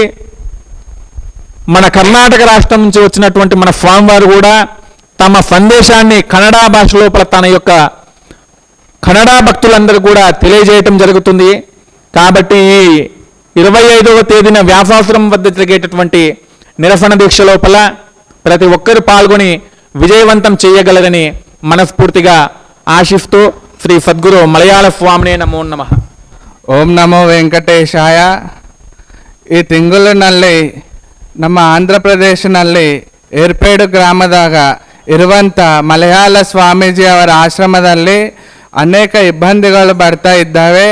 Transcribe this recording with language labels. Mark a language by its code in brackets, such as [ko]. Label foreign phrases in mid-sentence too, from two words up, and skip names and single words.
[te] మన కర్ణాటక రాష్ట్రం నుంచి వచ్చినటువంటి మన స్వామివారు కూడా తమ సందేశాన్ని కన్నడ భాష లోపల తన యొక్క కన్నడ భక్తులందరూ కూడా తెలియజేయటం జరుగుతుంది. కాబట్టి ఈ 25వ తేదీన వ్యాసాశ్రమం వద్ద జరిగేటటువంటి నిరసన దీక్ష లోపల ప్రతి ఒక్కరు పాల్గొని విజయవంతం చేయగలరని మనస్ఫూర్తిగా ఆశిస్తూ శ్రీ సద్గురు మలయాళ స్వామినే [sa] నమో నమః. ಓಂ ನಮೋ ವೆಂಕಟೇಶಾಯ. [kn] ಈ ತಿಂಗಳಿನಲ್ಲಿ ನಮ್ಮ ಆಂಧ್ರ ಪ್ರದೇಶನಲ್ಲಿ ಏರ್ಪೇಡು ಗ್ರಾಮದಾಗ ಇರುವಂಥ ಮಲಯಾಳ ಸ್ವಾಮೀಜಿ ಅವರ ಆಶ್ರಮದಲ್ಲಿ ಅನೇಕ ಇಬ್ಬಂದಿಗಳು ಬರ್ತಾ ಇದ್ದಾವೆ.